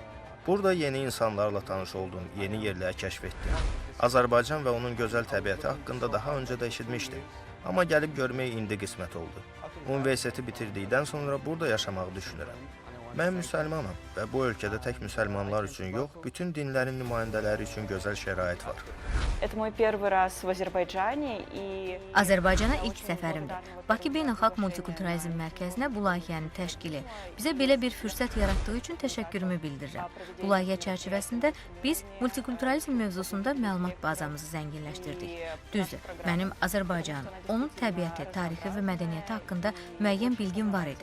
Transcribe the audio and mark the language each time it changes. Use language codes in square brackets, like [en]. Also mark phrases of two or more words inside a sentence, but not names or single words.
[az] Burada yeni insanlarla tanış oldum, yeni yerləri kəşf etdim. Azərbaycan və onun gözəl təbiəti haqqında daha öncə də eşitmişdim. Amma gəlib görmək indi qismət oldu. Universiteti bitirdikdən sonra burada yaşamağı düşünürəm. Mən müsəlmanam və bu ölkədə tək müsəlmanlar üçün yox, bütün dinlərin nümayəndələri üçün gözəl şərait var. [ru] Это мой первый раз в Азербайджане, и [az] Azərbaycana ilk səfərimdir. Bakı Beynəlxalq Multikulturalizm Mərkəzinə bu layihənin təşkili bizə belə bir fürsət yaratdığı üçün təşəkkürümü bildirirəm. Bu layihə çərçivəsində biz multikulturalizm mövzusunda məlumat bazamızı zənginləşdirdik. Düzdür, mənim Azərbaycanın, onun təbiəti, tarixi və mədəniyyəti haqqında müəyyən bilgim var idi.